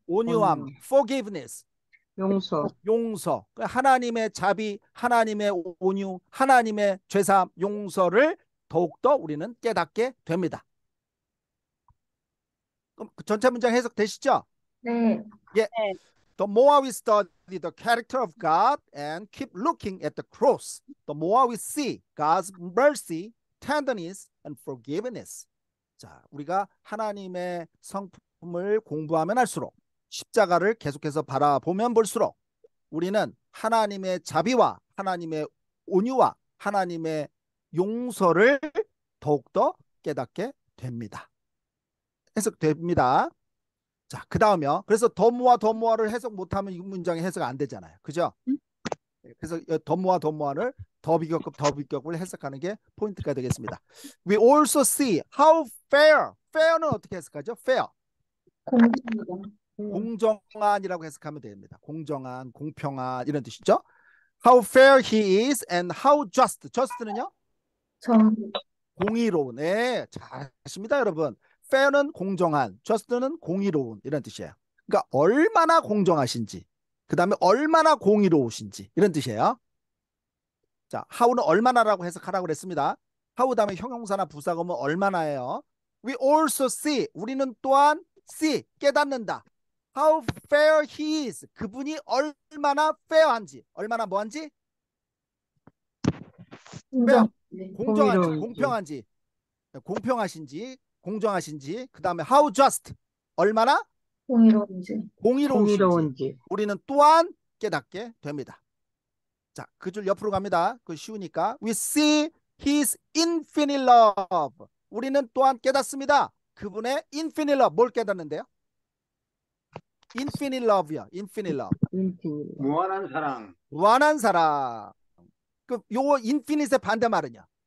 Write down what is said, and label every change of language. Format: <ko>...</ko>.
<ko>온유함, 온유.</ko> <en>forgiveness,</en> <ko>용서. 용서. 하나님의 자비, 하나님의 온유, 하나님의 죄사함, 용서를 더욱더 우리는 깨닫게 됩니다. 그럼 그 전체 문장 해석되시죠? 네. 예.</ko> <en>The more we study the character of God and keep looking at the cross, the more we see God's mercy, tenderness, and forgiveness.</en> <ko>자, 우리가 하나님의 성품을 공부하면 할수록 십자가를 계속해서 바라보면 볼수록 우리는 하나님의 자비와 하나님의 온유와 하나님의 용서를 더욱더 깨닫게 됩니다. 해석됩니다. 자, 그 다음이요. 그래서 더모와 더모아를 해석 못하면 이 문장이 해석 안 되잖아요. 그죠? 그래서 더모와 더모아를 더비격급 더비격을 해석하는 게 포인트가 되겠습니다.</ko> <en>We also see how fair.</en> <ko>fair는 어떻게 해석하죠?</ko> <en>fair.</en> <ko>공정하다, 공정한이라고 해석하면 됩니다. 공정한, 공평한 이런 뜻이죠.</ko> <en>How fair he is and how just.</en> <ko>just는요? 정, 공의로운. 네, 잘하십니다, 여러분. fair는 공정한, just는 공의로운 이런 뜻이에요. 그러니까 얼마나 공정하신지, 그 다음에 얼마나 공의로우신지 이런 뜻이에요. 자, how는 얼마나라고 해석하라고 그랬습니다. how 다음에 형용사나 부사가 오면 얼마나예요.</ko> <en>We also see.</en> <ko>우리는 또한</ko> <en>see.</en> <ko>깨닫는다.</ko> <en>How fair he is.</en> <ko>그분이 얼마나 fair한지. 얼마나 뭐한지? 공정, 공정한지, 공의로운지. 공평한지, 공평하신지, 공정하신지. 그 다음에</ko> <en>how just.</en> <ko>얼마나 공의로운지, 공의로우신지. 공의로운지. 우리는 또한 깨닫게 됩니다. 자, 그 줄 옆으로 갑니다. 그 쉬우니까.</ko> <en>We see his infinite love.</en> <ko>우리는 또한 깨닫습니다. 그분의</ko> <en>infinite love.</en> <ko>뭘 깨닫는데요?</ko> <en>infinite love요. infinite love. 인finite.</en> <ko>무한한 사랑. 무한한 사랑. 그 요거 infinite의 반대말은요.</ko>